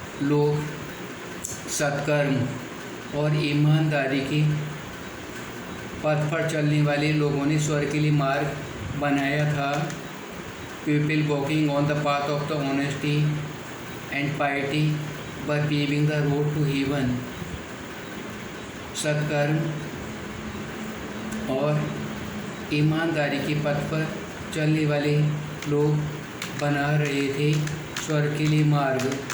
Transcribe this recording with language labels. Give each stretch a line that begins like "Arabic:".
Hindi: लोग सत्कर्म और ईमानदारी के पथ पर चलने वाले लोगों ने स्वर्ग के लिए मार्ग बनाया था.
English: People walking on the path of the honesty and piety were paving the road to heaven.
Hindi: सत्कर्म और ईमानदारी के पथ पर चलने वाले लोग बना रहे थे स्वर्ग के लिए मार्ग.